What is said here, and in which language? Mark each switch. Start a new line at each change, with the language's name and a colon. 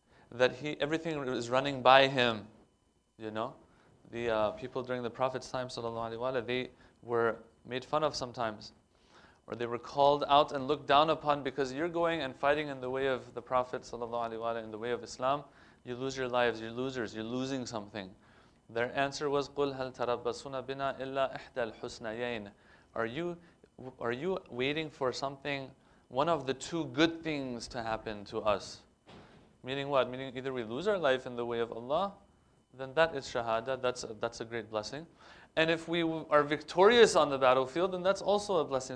English: That everything is running by Him. You know? The people during the Prophet's time, sallallahu alaihi wasallam, they were made fun of sometimes. Or they were called out and looked down upon because you're going and fighting in the way of the Prophet sallallahu alaihi wasallam, in the way of Islam. You lose your lives, you're losers, you're losing something. Their answer was,
Arabic: قُلْ هَلْ تَرَبَّصُونَ بِنَا إِلَّا إِحْدَى الْحُسْنَيَيْنِ.
English: Are you waiting for something, one of the two good things to happen to us? Meaning what? Meaning either we lose our life in the way of Allah, then that is shahada, that's a great blessing. And if we are victorious on the battlefield, then that's also a blessing.